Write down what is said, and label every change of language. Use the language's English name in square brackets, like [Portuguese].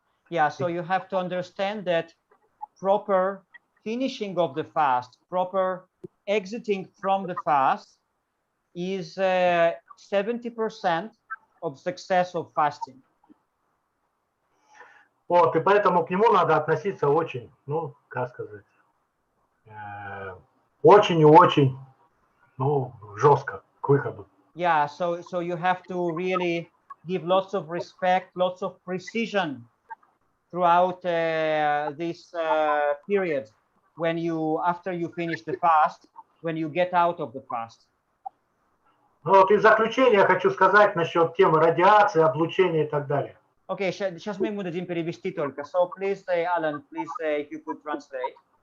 [English] Yeah, so you have to understand that proper finishing of the fast, proper exiting from the fast is 70% of success of fasting. [Russian] Вот, и поэтому к нему надо относиться очень, ну, как сказать, очень и очень, ну, жестко к выходу. [English] Yeah, so you have to really give lots of respect, lots of precision throughout this period when after you finish the fast, when you get out of the fast. [Russian] Ну вот и в заключение я хочу сказать насчет темы радиации, облучения и так далее. Окей, сейчас мы ему дадим перевести только. [English] So please, Alan, please, if you could translate.